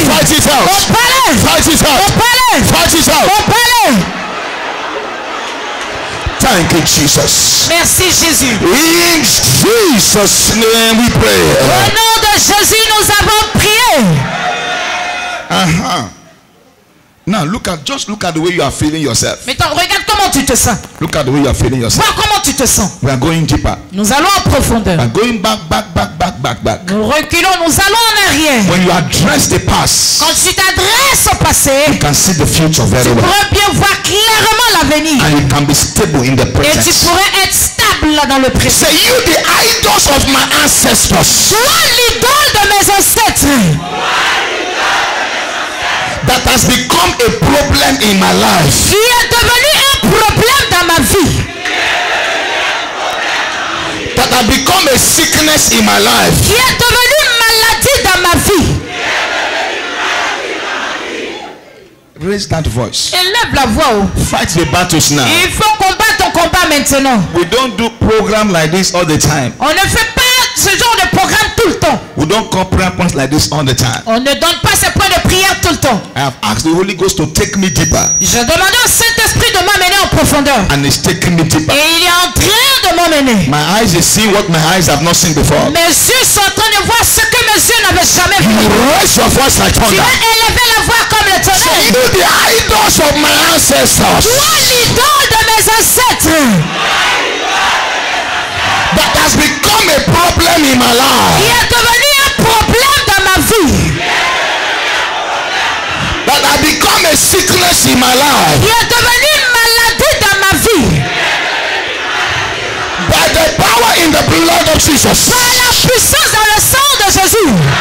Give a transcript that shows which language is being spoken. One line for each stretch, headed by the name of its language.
English: Fight it out.
French: Combat-le.
English: Fight it out.
French: Combat-le.
English: Fight it out.
French: Combat-le.
English: Thank you, Jesus.
French: Merci Jésus.
English: In Jesus' name we
French: Au
English: pray.
French: nom de Jésus, nous avons prié.
English: Now just look at the way you are feeling yourself.
French: Maintenant, regarde comment tu te sens.
English: Look at the way you are feeling yourself.
French: Vois comment tu te sens.
English: We are going deeper.
French: Nous allons en profondeur.
English: We are going back.
French: Nous reculons, nous allons en arrière.
English: When you address the past,
French: Quand tu t'adresses au passé,
English: you can see the future
French: tu
English: very well.
French: pourrais bien voir clairement l'avenir.
English: And you can be stable in the
French: Et tu
English: present.
French: pourrais être stable dans le présent.
English: Say, you the idols of my ancestors
French: Toi l'idole de mes ancêtres
English: that has become a problem in my life.
French: qui est devenu un problème dans ma vie,
English: That has become a sickness in my life.
French: Qui est devenu maladie dans ma vie.
English: Raise that voice.
French: Élève la voix.
English: Fight the battles now.
French: Il faut combattre ton combat maintenant.
English: We don't do program like this all the time.
French: On ne fait pas ce genre de programme tout le temps.
English: We don't call prayer points like this all the time.
French: On ne donne pas ces points de prière tout le temps.
English: I have asked the Holy Ghost to take me deeper.
French: J'ai demandé au Saint-Esprit de m'amener en profondeur.
English: And it's taking me deeper.
French: Et il est en train de m'emmener.
English: My eyes is seeing what my eyes have not seen before.
French: Mes yeux sont en train de voir ce que mes yeux n'avaient jamais vu.
English: You raise your voice like
French: Tu
English: thunder.
French: vas élever la voix comme le tonnerre.
English: You the idols of my ancestors.
French: Toi l'idole de mes ancêtres.
English: That has become a problem in my
French: Qui
English: life.
French: est devenu un problème dans ma vie.
English: That has become a sickness in my life.
French: Qui est devenu une maladie dans ma vie.
English: By the power in the blood of Jesus.
French: Par la puissance dans le sang de Jésus.